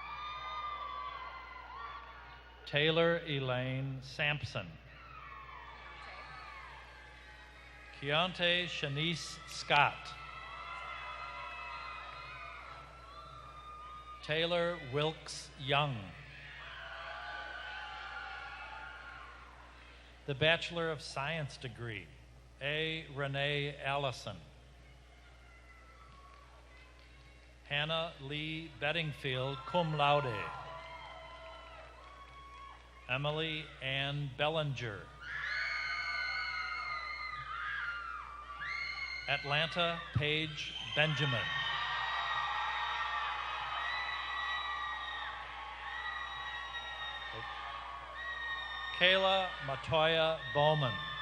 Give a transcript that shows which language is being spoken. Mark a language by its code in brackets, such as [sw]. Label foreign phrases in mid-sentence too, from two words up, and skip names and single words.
[en] Taylor Elaine Sampson. Keontae Shanice Scott. Taylor Wilkes Young. The Bachelor of Science degree, A. Renee Allison. Hannah Lee Bedingfield, [la] cum laude. [en] Emily Ann Bellinger. Atlanta Paige Benjamin. Kayla Matoya Bowman.